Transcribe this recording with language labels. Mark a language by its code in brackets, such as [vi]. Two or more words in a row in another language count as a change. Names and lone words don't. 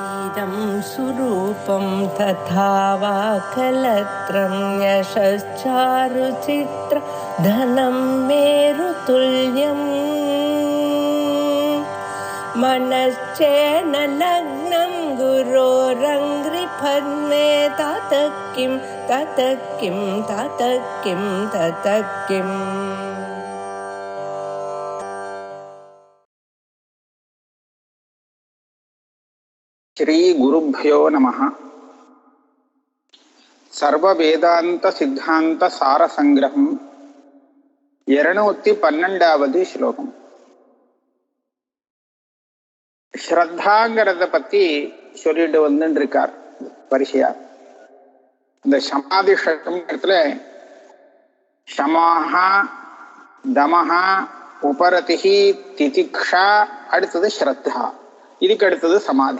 [sa] इदं सुरूपं तथा वा कलत्रं यशश्चारुचित्र धनं मेरुतुल्यम् मनश्चेन लग्नं गुरोरङ्घ्रिपद्मे ततः किं ततः किं ततः किं ततः किम् श्री गुरुभ्यो नमः। [ta] सर्व वेदांत सिद्धांत सार संग्रहम 212வது ஸ்லோகம். ஸ்ரத்தாங்கிறத பத்தி சொல்லிட்டு வந்துட்டு இருக்கார் வரிசையா. இந்த சமாதி ஷட்கத்துல [sa] शमः दमः उपरतिः तितिक्षा, [ta] அடுத்தது ஸ்ரத்தா, இதுக்கு அடுத்தது சமாதி.